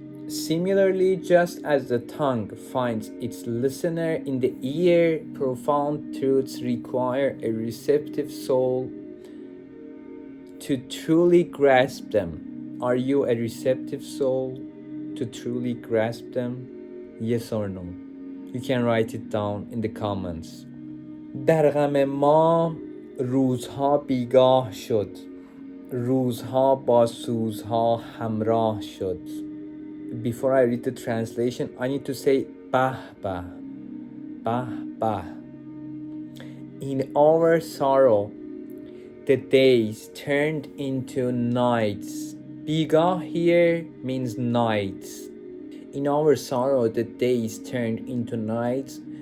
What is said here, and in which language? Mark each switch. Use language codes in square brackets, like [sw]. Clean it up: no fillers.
[en] Similarly, just as the tongue finds its listener in the ear, profound truths require a receptive soul to truly grasp them. Are you a receptive soul to truly grasp them? Yes or no? You can write it down in the comments. [fa] در غم ما روزها بیگاه شد، روزها با سوزها همراه شد. [en] before I read the translation, I need to say bah bah, bah bah. In our sorrow, the days turned into nights. Bigah here means nights. In our sorrow, the days turned into nights.